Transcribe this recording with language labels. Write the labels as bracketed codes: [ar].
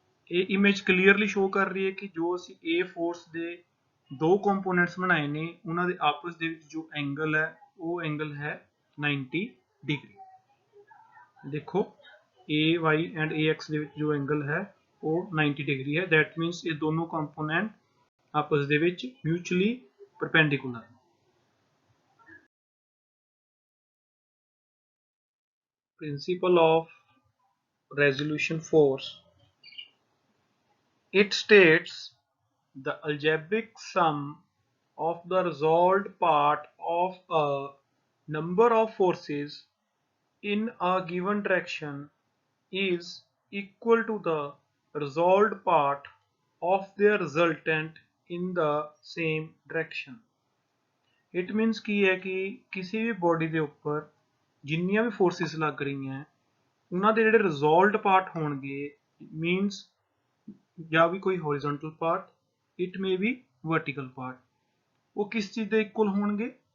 [pa] ਇਹ image clearly show ਕਰ ਰਹੀ ਹੈ ਕਿ ਜੋ ਅਸੀਂ A ਫੋਰਸ ਦੇ ਦੋ ਕੰਪੋਨੈਂਟਸ ਬਣਾਏ ਨੇ, ਉਹਨਾਂ ਦੇ ਆਪਸ ਦੇ ਵਿੱਚ ਜੋ ਐਂਗਲ ਹੈ ਉਹ ਐਂਗਲ ਹੈ 90 ਡਿਗਰੀ। ਦੇਖੋ AY ਐਂਡ AX ਦੇ ਵਿੱਚ ਜੋ ਐਂਗਲ ਹੈ ਉਹ 90 ਡਿਗਰੀ ਹੈ। [en] that means [pa] ਇਹ ਦੋਨੋਂ ਕੰਪੋਨੈਂਟ ਆਪਸ ਦੇ ਵਿੱਚ ਮਿਊਚੁਅਲੀ perpendicular. [en] Principal of resolution force. It states the algebraic sum of the resolved part of a number of forces in a given direction is equal to the resolved part of their resultant in the same direction. It means [pa] ਕੀ ਹੈ ਕਿ ਕਿਸੇ ਵੀ body ਦੇ ਉੱਪਰ ਜਿੰਨੀਆਂ ਵੀ forces ਲੱਗ ਰਹੀਆਂ ਉਹਨਾਂ ਦੇ ਜਿਹੜੇ ਰਿਜ਼ੋਲਵਡ ਪਾਰਟ ਹੋਣਗੇ, ਮੀਨਸ ਜਾਂ ਵੀ ਕੋਈ horizontal part, [en] it may be vertical part, [pa] ਉਹ ਕਿਸ ਚੀਜ਼ ਦੇ ਇਕੁਅਲ ਹੋਣਗੇ?